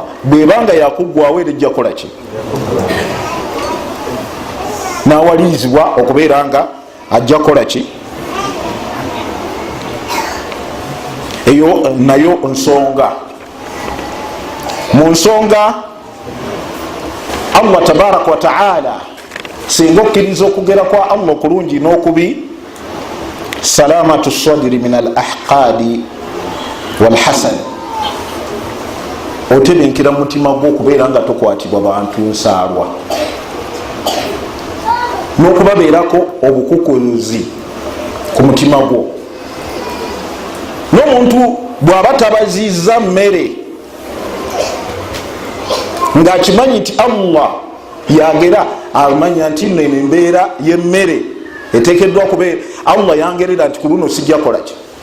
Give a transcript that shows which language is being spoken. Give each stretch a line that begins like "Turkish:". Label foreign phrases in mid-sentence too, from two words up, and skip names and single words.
Ganda: Bwebanga yakuggwawo era ejja kola ki? Nawalirizibwa okubeera nga ajja kola ki? Eyo nayo nsonga. Mu nsonga
Arabic: الله تبارك وتعالى
Ganda: singa okkiriza okugera kwa Allah okulungi n'okubi,
Arabic: سلامة صدر من الأحقاد والحسن,
Ganda: otebenkera mutima gwo okubeera nga tokwatibwa bantu nsaalwa, n'okubabeerako obukukuluzi ku mutima gwo. N'omuntu bw'aba tabaziza mmere ng'akimanyi nti Allah yagera, amanya nti nno embeera y'emmere eteekeddwa kubeera, Allah yangerera nti ku luno sijja kola ki?